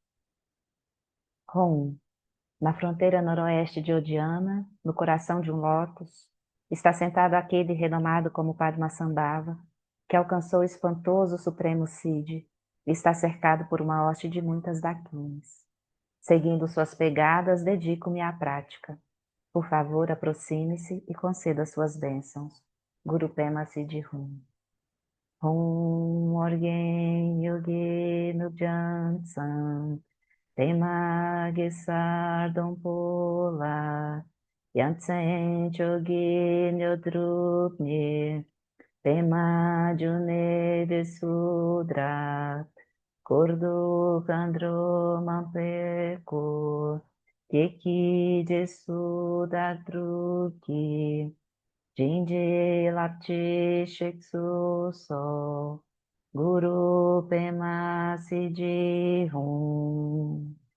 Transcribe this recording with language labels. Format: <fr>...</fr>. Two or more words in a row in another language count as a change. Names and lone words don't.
<pt>Rom, na fronteira noroeste de Odiana, no coração de um lótus, está sentado aquele renomado como Padmasambhava, que alcançou o espantoso supremo Siddhi e está cercado por uma hoste de muitas dakinis. Seguindo suas pegadas, dedico-me à prática. Por favor, aproxime-se e conceda suas bênçãos.</pt> <bo>གུ་རུ་པདྨ་སིདྡྷི་ཧཱུྃ. ཨོཾ་ཨོ་རྒྱན་ཡུལ་གྱི་ནུབ་བྱང་པདྨ་གེ་སར་སྡོང པོ་ལ་ཡ་མཚན་མཆོག་གི་དངོས་གྲུབ་བརྙེས་པདྨ་འབྱུང་གནས་ཞེས་སུ་གྲགས་འཁོར་དུ་མཁའ་འགྲོ་མང་པོས་བསྐོར་ཁྱེད་ཀྱི་རྗེས་སུ་བདག་བསྒྲུབ་ཀྱིས་བྱིན་གྱིས་བརླབ་ཕྱིར་གཤེགས་སུ་གསོལ་གུ་རུ་པདྨ་སིདྡྷི་ཧཱུྃ</bo>